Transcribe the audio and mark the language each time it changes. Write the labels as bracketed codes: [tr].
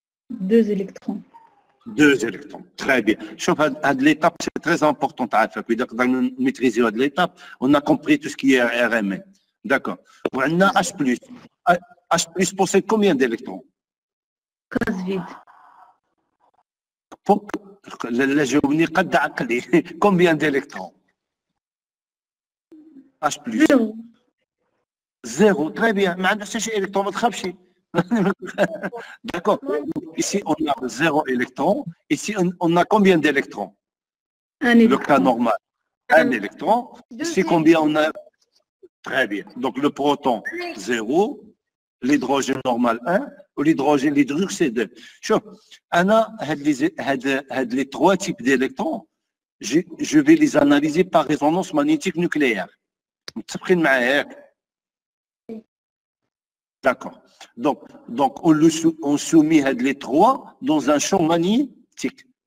[fr] 2 électrons. 2 électrons. Très bien. Cette l'étape, c'est très important. Dans maîtriser cette l'étape, on a compris tout ce qui est RMN. D'accord. On a H+. H+ possède combien d'électrons? Case vide. [ar] لا جاوبني قد عقلي [fr] combien d'électrons? H+. 0. 0. Très bien. [ar] ما عندنا حتى شي électron ما تخافش. [fr] D'accord. Ici, on a 0 électron. Ici, on a combien d'électrons? Un électron. Le cas normal, 1 électron. Ici, combien on a? Très bien. Donc, le proton, 0. L'hydrogène normal, 1. Ou l'hydrogène, l'hydrure, c'est 2. [ar] شوف أنا هاد [fr] les 3 types d'électrons, je vais les analyser par résonance magnétique nucléaire. [ar] متفقين معايا ياك؟ D'accord. [fr] Donc on soumet les 3 dans un champ magnétique.